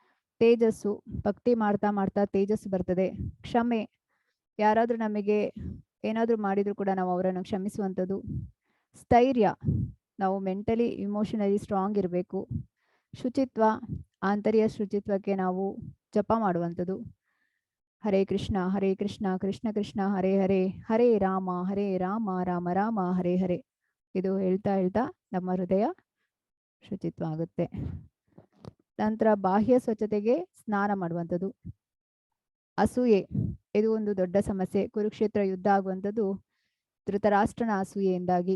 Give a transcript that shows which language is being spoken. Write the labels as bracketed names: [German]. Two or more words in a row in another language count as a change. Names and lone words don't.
[Kannada] ತೇಜಸ್ಸು, ಭಕ್ತಿ ಮಾಡ್ತಾ ಮಾಡ್ತಾ ತೇಜಸ್ಸು ಬರ್ತದೆ. ಕ್ಷಮೆ, ಯಾರಾದ್ರೂ ನಮಗೆ ಏನಾದರೂ ಮಾಡಿದ್ರು ಕೂಡ ನಾವು ಅವರನ್ನು ಕ್ಷಮಿಸುವಂಥದ್ದು. ಸ್ಥೈರ್ಯ, ನಾವು [English] mentally emotionally strong [Kannada] ಇರಬೇಕು. ಶುಚಿತ್ವ, ಆಂತರ್ಯ ಶುಚಿತ್ವಕ್ಕೆ ನಾವು ಜಪ ಮಾಡುವಂಥದ್ದು. ಹರೇ ಕೃಷ್ಣ ಕೃಷ್ಣ ಕೃಷ್ಣ ಹರೇ ಹರೇ, ಹರೇ ರಾಮ ರಾಮ ರಾಮ ಹರೇ ಹರೇ. ಇದು ಹೇಳ್ತಾ ಹೇಳ್ತಾ ನಮ್ಮ ಹೃದಯ ಶುಚಿತ್ವ ಆಗುತ್ತೆ. ನಂತರ ಬಾಹ್ಯ ಸ್ವಚ್ಛತೆಗೆ ಸ್ನಾನ ಮಾಡುವಂಥದ್ದು. ಅಸೂಯೆ, ಇದು ಒಂದು ದೊಡ್ಡ ಸಮಸ್ಯೆ. ಕುರುಕ್ಷೇತ್ರ ಯುದ್ಧ ಆಗುವಂಥದ್ದು ಧೃತರಾಷ್ಟ್ರನ ಅಸೂಯೆಯಿಂದಾಗಿ.